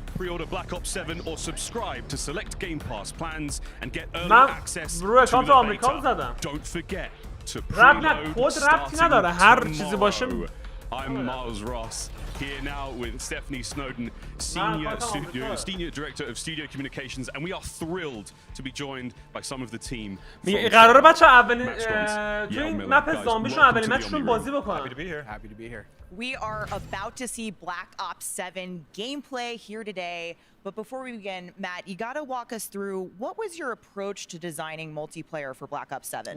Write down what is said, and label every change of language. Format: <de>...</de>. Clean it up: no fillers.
<en>Pre-order Black Ops 7 or subscribe to select Game Pass plans and get early access to the beta. Don't forget to preload starting tomorrow. I'm Miles Ross, here now with Stephanie Snowden, Senior Director of Studio Communications, and we are thrilled to be joined by some of the team.</en> <fa>قراره بچه‌ها اولین تو این مپ زامبیشون اولین مچشون بازی بکنن.</fa> <en>Happy to be here. We are about to see Black Ops 7 gameplay here today. But before we begin, Matt, you got to walk us through what was your approach to designing multiplayer for Black Ops 7?</en>